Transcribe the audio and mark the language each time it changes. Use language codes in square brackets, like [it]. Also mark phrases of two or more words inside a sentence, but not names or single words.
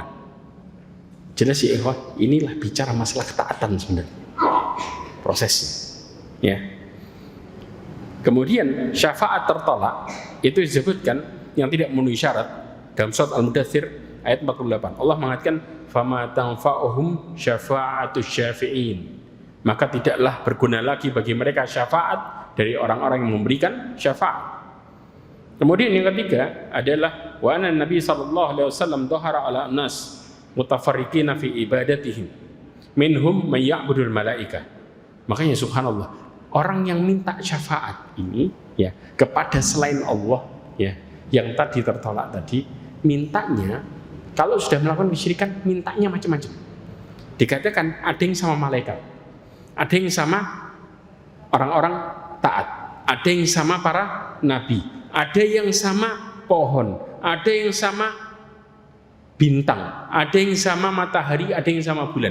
[id] Jelas ya ikhwah, inilah bicara masalah ketaatan sebenarnya. Prosesnya. Ya. Kemudian syafaat tertolak, itu disebutkan yang tidak memenuhi syarat. Dalam surat Al-Mudaththir ayat 48, Allah mengatakan [ar] فما تنفعهم شفاعة الشافعين. [id] Maka tidaklah berguna lagi bagi mereka syafaat dari orang-orang yang memberikan syafaat. Kemudian yang ketiga adalah [ar] وأن النبي صلى الله عليه وسلم ظهر على ناس متفرقين في عباداتهم منهم من يعبد الملائكة. [id] Makanya subhanallah, orang yang minta syafaat ini ya kepada selain Allah ya, yang tadi tertolak tadi, mintanya kalau sudah melakukan kesyirikan, mintanya macam-macam. Dikatakan ada yang sama malaikat, ada yang sama orang-orang taat, ada yang sama para nabi, ada yang sama pohon, ada yang sama bintang, ada yang sama matahari, ada yang sama bulan.